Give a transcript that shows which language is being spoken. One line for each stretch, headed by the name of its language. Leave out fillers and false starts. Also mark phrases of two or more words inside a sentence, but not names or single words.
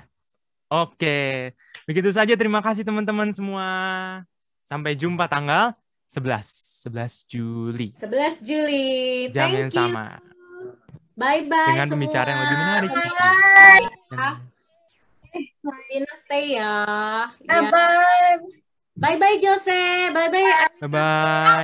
Indonesian: Oke, begitu saja. Terima kasih teman-teman semua. Sampai jumpa tanggal 11 Juli. 11 Juli. Jam yang
English: Thank you.
Indonesian: sama.
English: Bye-bye
Indonesian: dengan semua. pembicara yang lebih menarik.
English: Bye. Stay ya. Bye-bye. Bye-bye Jose. Bye-bye. Bye-bye.